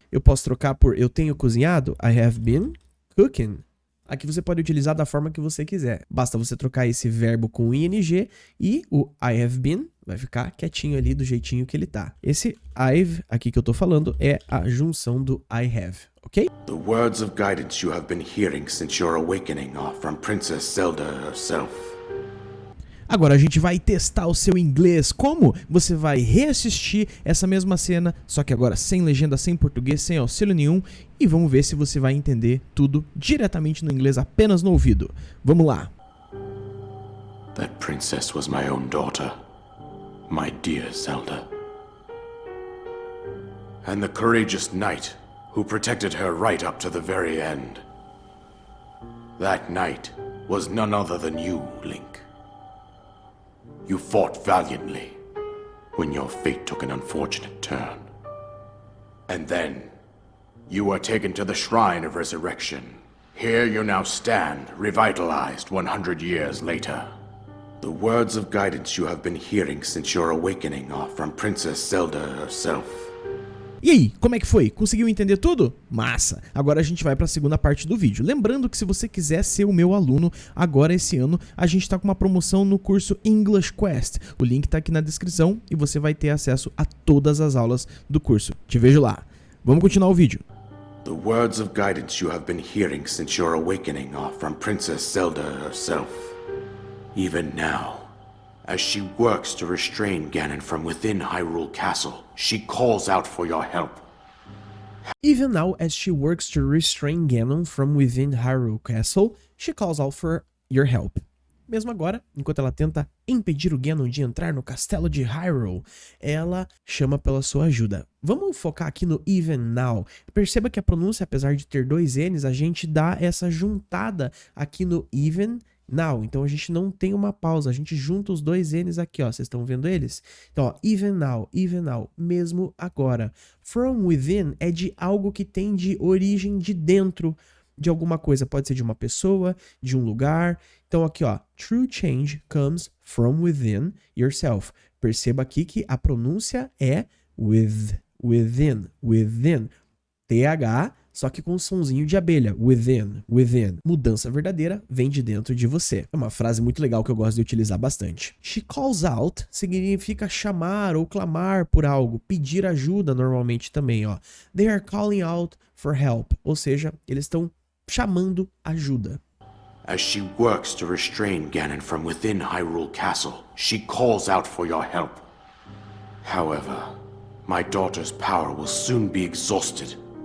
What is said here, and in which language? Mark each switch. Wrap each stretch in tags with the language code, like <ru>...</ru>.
<pt>Eu posso trocar por eu tenho cozinhado,</pt> <en>I have been cooking.</en> <pt>Aqui você pode utilizar da forma que você quiser. Basta você trocar esse verbo com ing e o</pt> <en>I have been</en> <pt>vai ficar quietinho ali do jeitinho que ele tá. Esse I've aqui que eu tô falando é a junção do I have, ok?</pt> <en>The words of guidance you have been hearing since your awakening are from Princess Zelda herself.</en> <pt>Agora a gente vai testar o seu inglês. Como? Você vai reassistir essa mesma cena, só que agora sem legenda, sem português, sem auxílio nenhum, e vamos ver se você vai entender tudo diretamente no inglês, apenas no ouvido. Vamos lá.</pt> <en>That princess was my own daughter, my dear Zelda. And the courageous knight who protected her right up to the very end. That knight was none other than you, Link. You fought valiantly when your fate took an unfortunate turn. And then, you were taken to the Shrine of Resurrection. Here you now stand, revitalized 100 years later. The words of guidance you have been hearing since your awakening are from Princess Zelda herself.</en> <pt>E aí, como é que foi? Conseguiu entender tudo? Massa! Agora a gente vai para a segunda parte do vídeo. Lembrando que se você quiser ser o meu aluno, agora esse ano a gente está com uma promoção no curso English Quest. O link está aqui na descrição e você vai ter acesso a todas as aulas do curso. Te vejo lá. Vamos continuar o vídeo.</pt> <en>The words of guidance you have been hearing since your awakening are from Princess Zelda herself. Even now, as she works to restrain Ganon from within Hyrule Castle, she calls out for your help. Even now, as she works to restrain Ganon from within Hyrule Castle, she calls out for your help.</en> <pt>Mesmo agora, enquanto ela tenta impedir o Ganon de entrar no castelo de Hyrule, ela chama pela sua ajuda. Vamos focar aqui no</pt> <en>even now.</en> <pt>Perceba que a pronúncia, apesar de ter dois N's, a gente dá essa juntada aqui no even now. Então a gente não tem uma pausa, a gente junta os dois N's aqui, ó. Vocês estão vendo eles? Então, ó,</pt> <en>even now,</en> <pt>mesmo agora.</pt> <en>From within</en> <pt>é de algo que tem de origem de dentro de alguma coisa. Pode ser de uma pessoa, de um lugar. Então aqui, ó,</pt> <en>true change comes from within yourself.</en> <pt>Perceba aqui que a pronúncia é within. TH, só que com um sonzinho de abelha. Within. Mudança verdadeira vem de dentro de você. É uma frase muito legal que eu gosto de utilizar bastante.</pt> <en>She calls out</en> <pt>significa chamar ou clamar por algo, pedir ajuda normalmente também, ó.</pt> <en>They are calling out for help,</en> <pt>ou seja, eles estão chamando ajuda.</pt> <en>As she works to restrain Ganon from within Hyrule Castle, she calls out for your help. However, my daughter's power will soon be exhausted.</en>